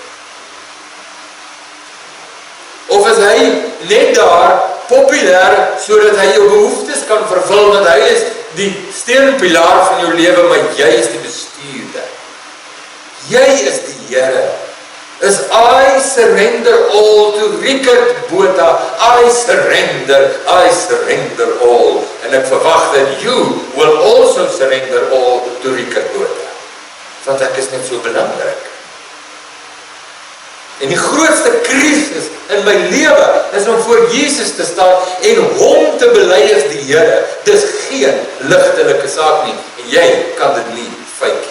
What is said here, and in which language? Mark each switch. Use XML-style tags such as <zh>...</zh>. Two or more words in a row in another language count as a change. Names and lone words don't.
<af>Of is hy net daar, populair, sodat hy jou behoeftes kan vervul, want hy is die steunpilaar van jou lewe, maar jy is die bestuurder. Jy is die Here.</af> <en>Is I surrender all to Richard Botha. I surrender all.</en> <af>En ek verwag dat</af> <en>you will also surrender all to Richard Botha.</en> <af>Want ek is net so belangrik. En die grootste krisis in my lewe is om voor Jesus te staan en hom te bely as die Here. Dis geen ligtelike saak nie. En jy kan dit nie fake nie.</af>